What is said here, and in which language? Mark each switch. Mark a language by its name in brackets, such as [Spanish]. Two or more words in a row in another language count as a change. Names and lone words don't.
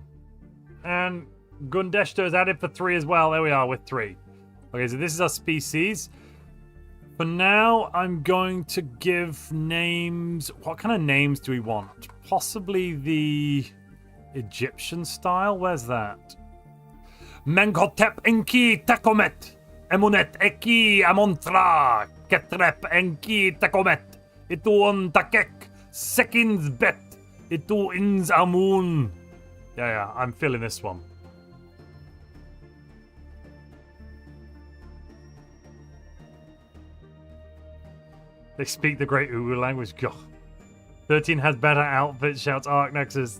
[English] And Gundeshta is added for 3 as well. There we are with 3. Okay, so this is our species. For now, I'm going to give names. What kind of names do we want? Possibly the Egyptian style? Where's that? Menkotep Enki Takomet. Emunet Eki Amontra. Ketrep Enki Takomet. Ituon Takek. Sekins Bet. Itu Inz Amun. Yeah, I'm feeling this one. They speak the great Uru language. God. 13 has better outfits, shouts Arc Nexus.